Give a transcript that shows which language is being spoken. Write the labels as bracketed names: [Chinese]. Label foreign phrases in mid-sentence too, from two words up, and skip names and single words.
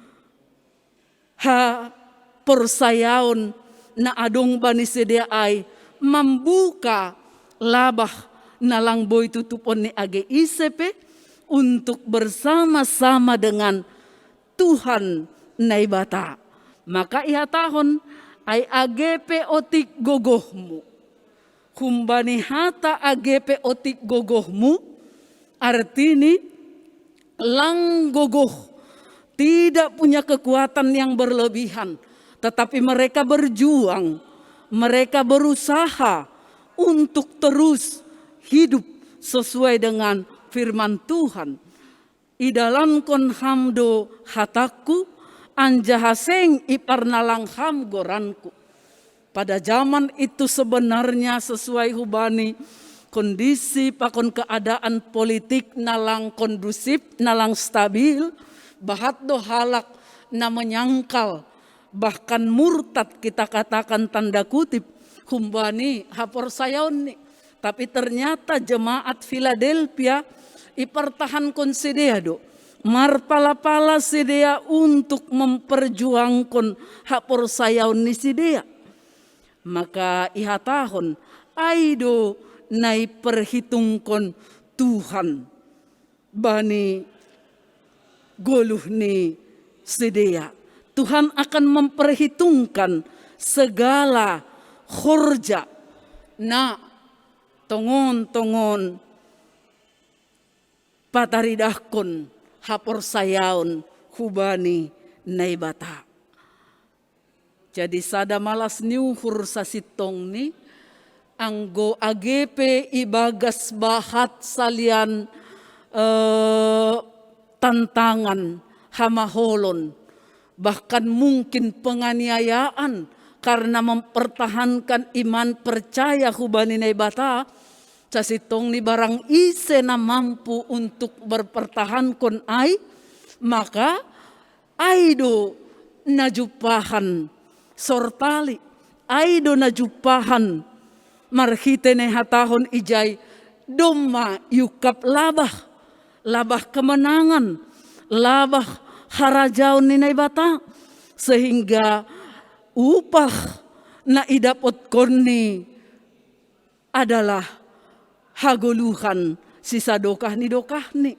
[Batak Simalungun] ha persayaon na adong bani sedia ay, membuka labah nalang boy tutupon ni age isepe [Indonesian] untuk bersama-sama dengan Tuhan [Batak Simalungun] naibata. Maka ihatahon ay AGP otik gogohmu. Kumbani hata AGP otik gogohmu, artini lang gogoh [Indonesian] tidak punya kekuatan yang berlebihan, tetapi mereka berjuang, mereka berusaha untuk terus hidup sesuai dengan firman Tuhan. [Batak Simalungun] Idalan kon hamdo hataku, anjahaseng iparnalang ham goranku. [Indonesian] Pada zaman itu sebenarnya sesuai hubani kondisi pakon keadaan politik nalang kondusif, nalang stabil, [Batak Simalungun] bahat do halak na [Indonesian] menyangkal, bahkan murtad kita katakan tanda kutip, [Batak Simalungun] humbani hapor sayaon ni. [Indonesian] Tapi ternyata jemaat Philadelphia ipertahankan [Batak Simalungun] sedia do. Marpala-pala sedia [Indonesian] untuk memperjuangkan hak [Batak Simalungun] persayaon ni sedia. Maka ihatahon aido nai perhitungkan Tuhan bani goluh ni sedia. [Indonesian] Tuhan akan memperhitungkan segala [Batak Simalungun] khorja na tongon-tongon pataridahkon hapor sayaon hubani naibata. Jadi sada malas niuhur sa sitong ni, anggo AGP ibagas bahat salian tantangan hamaholon, bahkan mungkin penganiayaan karena mempertahankan iman percaya hubani naibata, sasitong ni barang ise na [Indonesian] mampu untuk berpertahankan [Batak Simalungun] ay, maka aido najupahan sortali, aido najupahan marhitene hatahon ijay, domma yukap labah, labah kemenangan, labah harajaon ni naibata, [Indonesian] sehingga upah [Batak Simalungun] na idapot koni adalah hagoluhan sisa dokah ni.